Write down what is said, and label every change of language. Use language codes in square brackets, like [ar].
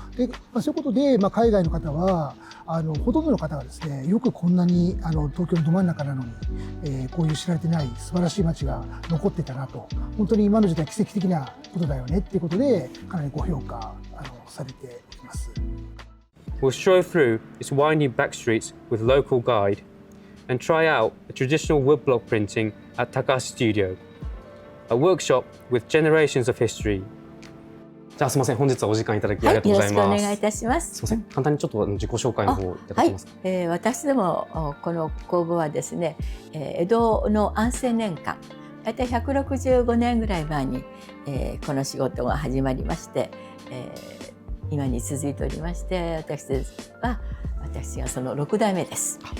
[ja] で、そういうことで、海外の方はほとんどの方がですね、よくこんなに東京のど真ん中なのに、こういう知られてない素晴らしい街が残ってたなと、本当に今の時代奇跡的なことだよねっていうことで、かなりご評価されています。 [en] We'll stroll through its winding back streets with local guide and try out a traditional woodblock printing at Takahashi Studio, a workshop with generations of history. [ja] じゃあすみません、本日はお時間いただきありがとうございます。よろしくお願いいたします。すみません、簡単にちょっと自己紹介の方いただけますか。私どもこの工房はですね、江戸の安政年間、大体165年ぐらい前に、この仕事が始まりまして、今に続いておりまして、私がその6代目です。